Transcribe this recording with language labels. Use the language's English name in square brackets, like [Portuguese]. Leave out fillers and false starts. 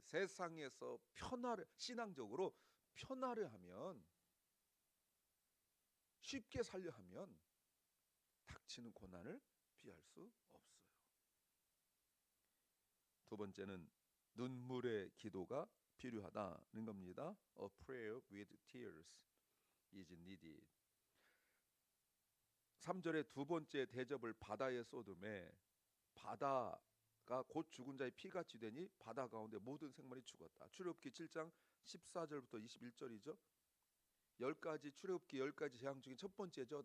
[Korean] 세상에서 신앙적으로 편하려 하면, 쉽게 살려 하면 닥치는 고난을 피할 수 없어요. 두 번째는 눈물의 기도가 필요하다는 겁니다. [English] A prayer with tears is needed. [Korean] 3절의 두 번째 대접을 바다에 쏟음에 바다가 곧 죽은 자의 피같이 되니 바다 가운데 모든 생물이 죽었다. 출애굽기 7장 14절부터 21절이죠. 10가지 출애굽기 10가지 재앙 중에 첫 번째죠.